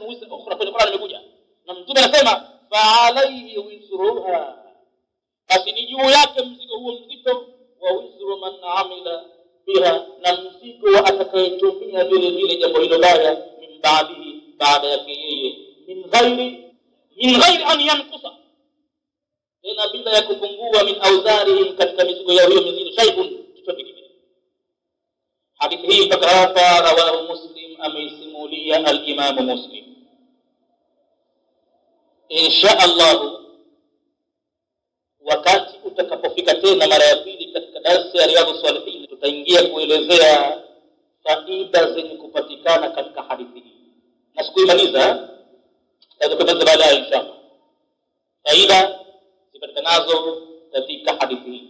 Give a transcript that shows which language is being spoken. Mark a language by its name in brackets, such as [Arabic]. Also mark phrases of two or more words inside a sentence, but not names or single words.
[Arabic] وزر أخرى, [Swahili] kwenye Qur'an imekuja, na mtume anasema [Arabic] فعليه وزرها, [Swahili] basi ni juu yake mzigo huo mzito, [Arabic] ووزر من عمل بها, [Swahili] na mzigo wa atakayetumia vile vile jambo hilo baya, [Arabic] من بعده, [Swahili] baada yake yeye, [Arabic] من غير أن ينقص, [Swahili] tena bila ya kupungua, [Arabic] من أوزارهم, [Swahili] katika mizigo yao hiyo mizito, shay'un, chochote kile. Hadithi hii mpaka hapa rawahu Muslim, ameisimulia al-Imam Muslim. [Arabic] إن شاء الله [Swahili] wakati utakapofika tena mara ya pili katika darasa ya Riyadhus Salihin, tutaingia kuelezea faida zenye kupatikana katika hadithi hii, na sikuimaliza, tutakwenda baadaye inshallah faida zipatikanazo katika hadithi hii.